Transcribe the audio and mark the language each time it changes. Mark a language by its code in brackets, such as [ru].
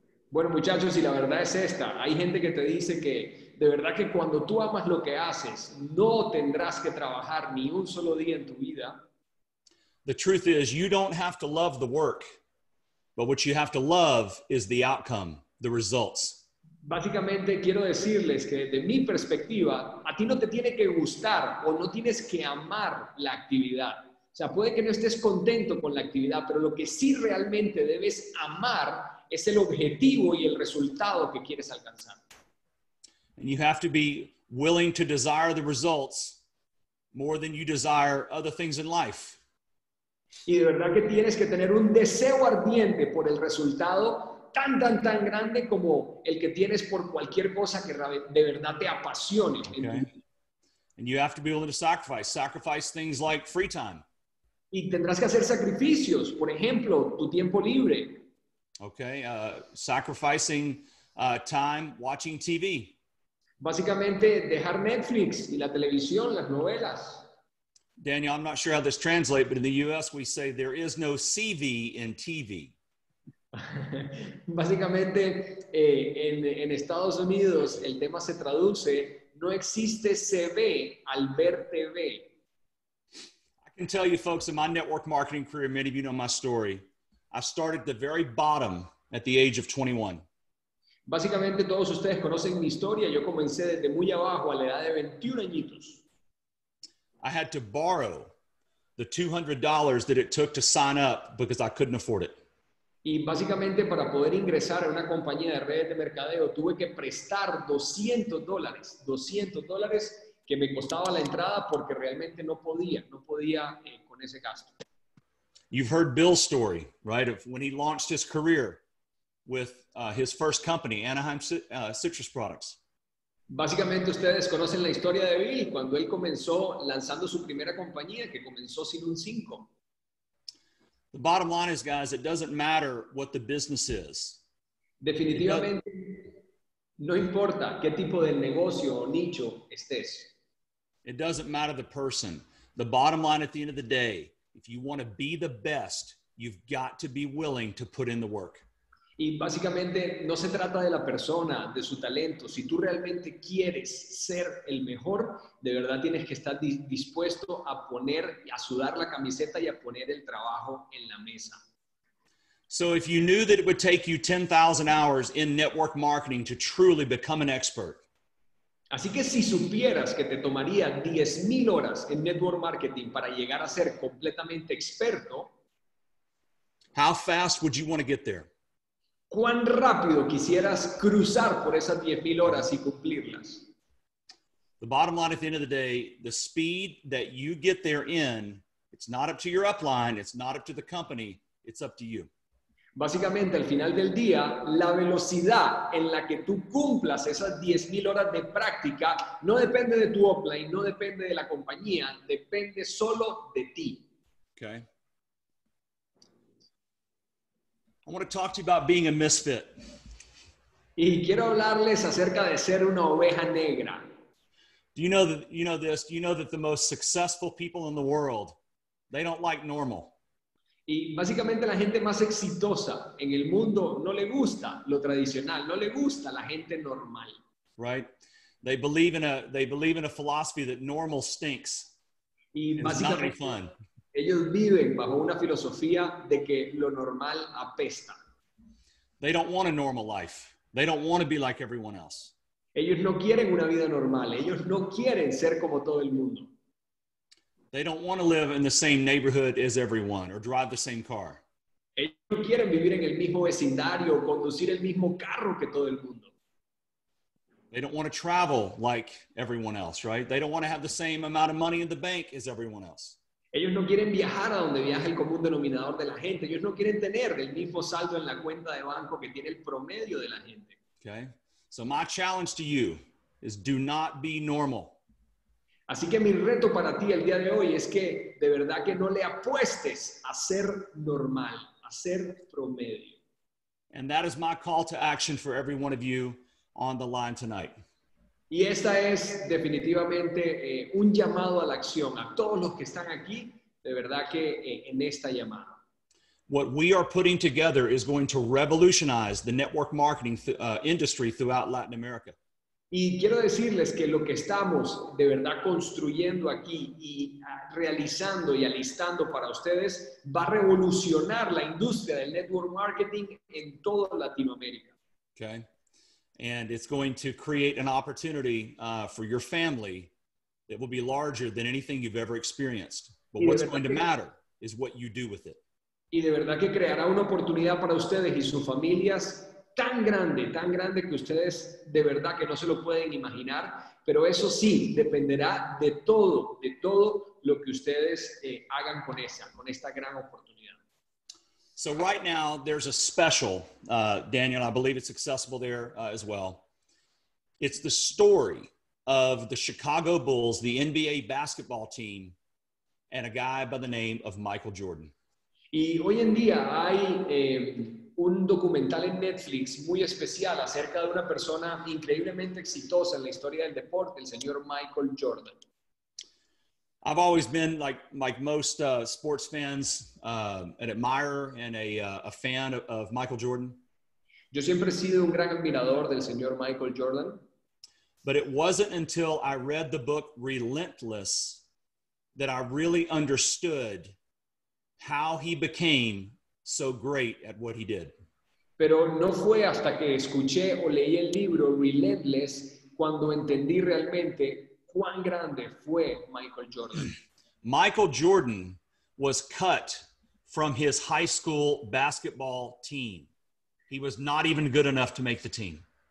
[es] Bueno, muchachos, y la verdad es esta. Hay gente que te dice que de verdad que cuando tú amas lo que haces, no tendrás que trabajar ni un solo día en tu vida. [en] The truth is, you don't have to love the work, but what you have to love is the outcome, the results. [es] Básicamente quiero decirles que desde mi perspectiva, a ti no te tiene que gustar o no tienes que amar la actividad. O sea, puede que no estés contento con la actividad, pero lo que sí realmente debes amar es el objetivo y el resultado que quieres alcanzar. [en] And you have to be willing to desire the results more than you desire other things in life. [es] Y de verdad que tienes que tener un deseo ardiente por el resultado tan grande como el que tienes por cualquier cosa que de verdad te apasione. [en] Okay. And you have to be willing to sacrifice things like free time. [es] Y tendrás que hacer sacrificios, por ejemplo, tu tiempo libre. [en] Okay, sacrificing time watching TV. [es] Básicamente dejar Netflix y la televisión, las novelas. [en] Daniel, I'm not sure how this translates, but in the US we say there is no CV in TV. [es] Básicamente en Estados Unidos el tema se traduce, no existe CV al ver TV. [en] I can tell you folks, in my network marketing career, many of you know my story. I started at the very bottom at the age of 21. [es] Básicamente todos ustedes conocen mi historia. Yo comencé desde muy abajo a la edad de 21 añitos. [en] I had to borrow the $200 that it took to sign up because I couldn't afford it. [es] Y básicamente para poder ingresar a una compañía de redes de mercadeo tuve que prestar $200 que me costaba la entrada porque realmente no podía con ese gasto. [en] You've heard Bill's story, right, of when he launched his career with his first company, Anaheim Citrus Products. [es] Básicamente ustedes conocen la historia de Bill cuando él comenzó lanzando su primera compañía que comenzó sin un 5. [en] The bottom line is, guys, it doesn't matter what the business is. [es] Definitivamente no importa qué tipo de negocio o nicho estés. [en] It doesn't matter the person. The bottom line at the end of the day, if you want to be the best, you've got to be willing to put in the work. [es] Y básicamente no se trata de la persona, de su talento. Si tú realmente quieres ser el mejor, de verdad tienes que estar dispuesto a poner, a sudar la camiseta y a poner el trabajo en la mesa. [en] So if you knew that it would take you 10,000 hours in network marketing to truly become an expert, [es] Así que si supieras que te tomaría 10,000 horas en network marketing para llegar a ser completamente experto, [en] how fast would you want to get there? [es] ¿cuán rápido quisieras cruzar por esas 10,000 horas y cumplirlas? [en] The bottom line at the end of the day, the speed that you get there in, it's not up to your upline, it's not up to the company, it's up to you. [es] Básicamente, al final del día, la velocidad en la que tú cumplas esas 10,000 horas de práctica no depende de tu upline, no depende de la compañía, depende solo de ti. [en] Okay. I want to talk to you about being a misfit. [es] Y quiero hablarles acerca de ser una oveja negra. [en] Do you know that, you know this? Do you know that the most successful people in the world, they don't like normal? [es] Y básicamente la gente más exitosa en el mundo no le gusta lo tradicional, no le gusta la gente normal. [en] Right? They believe in a philosophy that normal stinks. [es] Y [en] And it's not any [es] básicamente [en] fun. [es] ellos viven bajo una filosofía de que lo normal apesta. [en] They don't want a normal life. They don't want to be like everyone else. [es] Ellos no quieren una vida normal, ellos no quieren ser como todo el mundo. [en] They don't want to live in the same neighborhood as everyone or drive the same car. [es] Ellos no quieren vivir en el mismo vecindario o conducir el mismo carro que todo el mundo. [en] They don't want to travel like everyone else, right? They don't want to have the same amount of money in the bank as everyone else. [es] Ellos no quieren viajar a donde viaja el común denominador de la gente. Ellos no quieren tener el mismo saldo en la cuenta de banco que tiene el promedio de la gente. [en] Okay? So my challenge to you is do not be normal. [es] Así que mi reto para ti el día de hoy es que de verdad que no le apuestes a ser normal, a ser promedio. [en] And that is my call to action for every one of you on the line tonight. [es] Y esta es definitivamente un llamado a la acción a todos los que están aquí, de verdad que en esta llamada. [en] What we are putting together is going to revolutionize the network marketing industry throughout Latin America. [es] Y quiero decirles que lo que estamos de verdad construyendo aquí y realizando y alistando para ustedes va a revolucionar la industria del network marketing en toda Latinoamérica. [en] Okay? And it's going to create an opportunity for your family that will be larger than anything you've ever experienced. But what's going to matter is what you do with it. [es] Y de verdad que creará una oportunidad para ustedes y sus familias tan grande que ustedes de verdad que no se lo pueden imaginar, pero eso sí, dependerá de todo lo que ustedes hagan con esta gran oportunidad. [en] So right now, there's a special, Daniel, I believe it's accessible there as well. It's the story of the Chicago Bulls, the NBA basketball team, and a guy by the name of Michael Jordan. [es] Y hoy en día hay un documental en Netflix muy especial acerca de una persona increíblemente exitosa en la historia del deporte, el señor Michael Jordan. [en] I've always been like most sports fans, an admirer and a fan of Michael Jordan. [es] Yo siempre he sido un gran admirador del señor Michael Jordan. [en] But it wasn't until I read the book Relentless that I really understood how he became so great at what he did. [es] Pero no fue hasta que escuché o leí el libro Relentless cuando entendí realmente cuán grande fue Michael Jordan. [en] Michael Jordan was cut from his high school basketball team. He was not even good enough to make the team.